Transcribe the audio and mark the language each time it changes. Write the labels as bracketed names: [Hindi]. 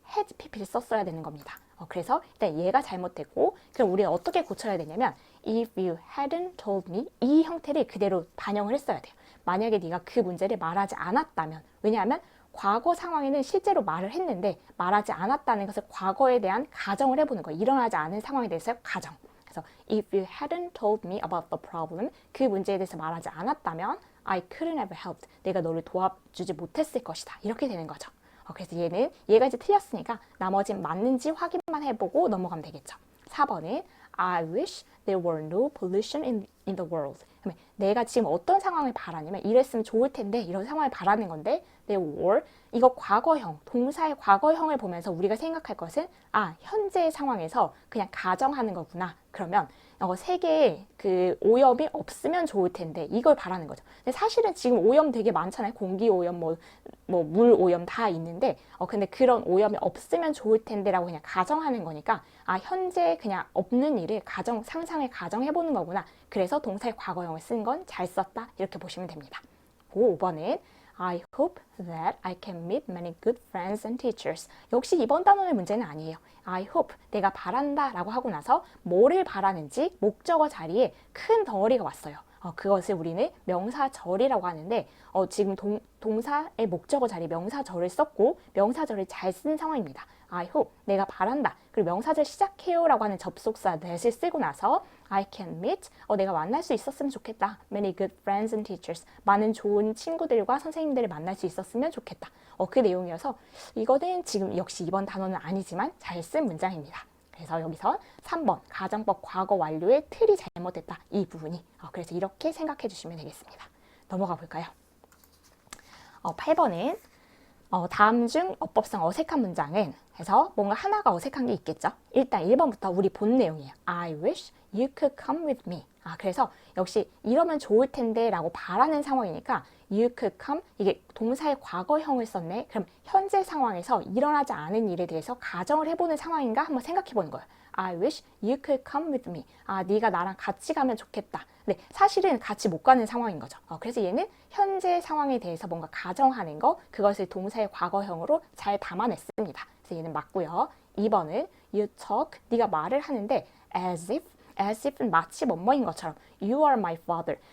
[Korean] had pp를 썼어야 되는 겁니다. 그래서 일단 얘가 잘못됐고 그럼 우리가 어떻게 고쳐야 되냐면 [English] if you hadn't told me [Korean] 이 형태를 그대로 반영을 했어야 돼요. 만약에 네가 그 문제를 말하지 않았다면 왜냐하면 과거 상황에는 실제로 말을 했는데 말하지 않았다는 것을 과거에 대한 가정을 해보는 거예요. 일어나지 않은 상황에 대해서 가정. 그래서 [English] if you hadn't told me about the problem [Korean] 그 문제에 대해서 말하지 않았다면 [English] I couldn't have helped. [Korean] 내가 너를 도와주지 못했을 것이다. 이렇게 되는 거죠. 그래서 얘가 이제 틀렸으니까 나머지는 맞는지 확인만 해보고 넘어가면 되겠죠. 4번은 [English] I wish there were no pollution in the world. [Korean] 내가 지금 어떤 상황을 바라냐면 이랬으면 좋을 텐데 이런 상황을 바라는 건데 there were 이거 과거형, 동사의 과거형을 보면서 우리가 생각할 것은 현재의 상황에서 그냥 가정하는 거구나. 그러면 세계에 그 오염이 없으면 좋을 텐데 이걸 바라는 거죠. 근데 사실은 지금 오염 되게 많잖아요. 공기 오염, 물 오염 다 있는데 근데 그런 오염이 없으면 좋을 텐데라고 그냥 가정하는 거니까 현재 그냥 없는 일을 상상을 가정해보는 거구나. 그래서 동사의 과거형을 쓴 건 잘 썼다. 이렇게 보시면 됩니다. 5번은 [English] I hope that I can meet many good friends and teachers. [Korean] 역시 이번 단어의 문제는 아니에요. I hope, 내가 바란다 라고 하고 나서 뭐를 바라는지 목적어 자리에 큰 덩어리가 왔어요. 그것을 우리는 명사절이라고 하는데 지금 동사의 목적어 자리 명사절을 썼고 명사절을 잘 쓴 상황입니다. I hope, 내가 바란다. 그리고 명사절 시작해요 라고 하는 접속사 that을 쓰고 나서 [English] I can meet, [Korean] 내가 만날 수 있었으면 좋겠다. [English] Many good friends and teachers. [Korean] 많은 좋은 친구들과 선생님들을 만날 수 있었으면 좋겠다. 그 내용이어서 이거는 지금 역시 이번 단어는 아니지만 잘 쓴 문장입니다. 그래서 여기서 3번 가정법 과거 완료의 틀이 잘못됐다. 이 부분이. 그래서 이렇게 생각해 주시면 되겠습니다. 넘어가 볼까요? 8번은 다음 중 어법상 어색한 문장은 해서 뭔가 하나가 어색한 게 있겠죠. 일단 1번부터 우리 본 내용이에요. [English] I wish you could come with me. [Korean] 그래서 역시 이러면 좋을 텐데 라고 바라는 상황이니까 [English] you could come [Korean] 이게 동사의 과거형을 썼네. 그럼 현재 상황에서 일어나지 않은 일에 대해서 가정을 해보는 상황인가 한번 생각해 보는 거예요. [English] I wish you could come with me. [Korean] 네가 나랑 같이 가면 좋겠다. 근데 사실은 같이 못 가는 상황인 거죠. 그래서 얘는 현재 상황에 대해서 뭔가 가정하는 거 그것을 동사의 과거형으로 잘 담아냈습니다. 그래서 얘는 맞고요. 2번은 [English] you talk, [Korean] 네가 말을 하는데 as if은 마치 뭐뭐인 것처럼 [English] you are my father.